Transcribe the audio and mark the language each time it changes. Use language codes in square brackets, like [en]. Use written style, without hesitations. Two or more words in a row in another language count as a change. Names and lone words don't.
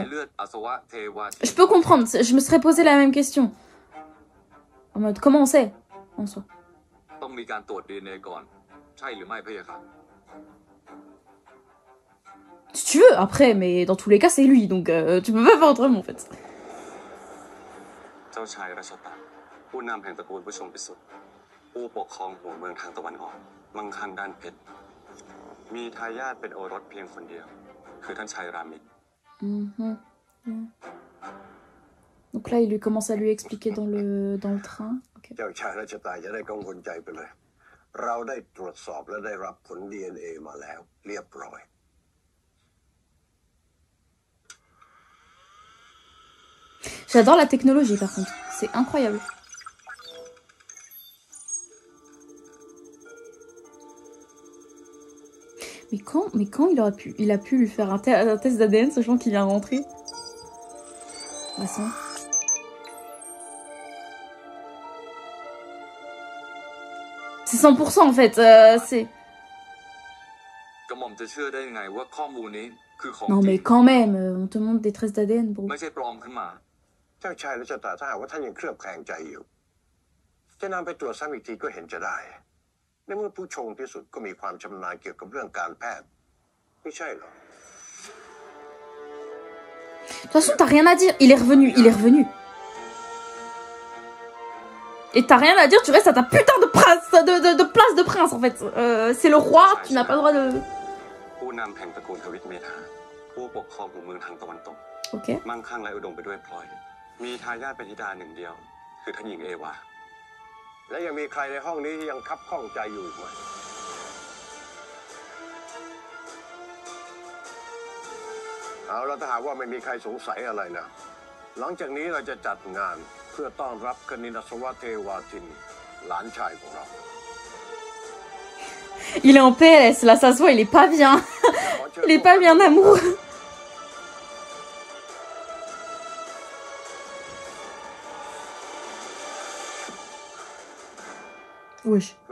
[fr] Je peux comprendre. Je me serais posé la même question. En mode, comment on sait, en soi? Si tu veux, après, mais dans tous les cas, c'est lui. Donc, tu peux pas faire autrement, en fait. [th] เจ้าชายราชตะผู้นำแห่งตระกูลผู้ชงพิสุทธิ์ผู้ปกครองหัวเมืองทางตะวันออกมั่งคั่งด้านเพชรมีทายาทเป็นโอรสเพียงคนเดียวคือท่านชายรามิต [fr] Donc là, il lui commence à lui expliquer dans le train. Okay. [th] เจ้าชายราชตะจะได้กังวลใจไปเลยเราได้ตรวจสอบและได้รับผล DNA มาแล้วเรียบร้อย [fr] J'adore la technologie par contre, c'est incroyable. Mais quand il a pu lui faire un test d'ADN, sachant qu'il vient de rentrer. C'est 100% en fait, c'est... Non mais quand même, on te montre des traces d'ADN, bro. [th] เจ้าชายราชตะถ้าหากว่าท่านยังเคลือบแคลงใจอยู่จะนำไปตรวจซ้ำอีกทีก็เห็นจะได้ในเมื่อผู้ชงที่สุดก็มีความชำนาญเกี่ยวกับเรื่องการแพทย์ไม่ใช่หรอ [fr] De toute façon, t'as rien à dire, il est revenu. Et t'as rien à dire, tu restes à ta putain de prince, de place de prince en fait. C'est le roi, tu n'as pas le droit de... Ok. [th] มั่งคั่งและอุดมไปด้วยพลอยมีทายาทเป็นธิดาหนึ่งเดียวคือท่านหญิงเอวาและยังมีใครในห้องนี้ที่ยังคับข้องใจอยู่อีกไหมเอาละถ้าหากว่าไม่มีใครสงสัยอะไรนะหลังจากนี้เราจะจัดงานเพื่อต้อนรับกนินสวะเทวาทินหลานชายของเรา [fr] Il est en PLS, là ça se voit, il est pas bien. Il est pas bien amoureux. Wesh.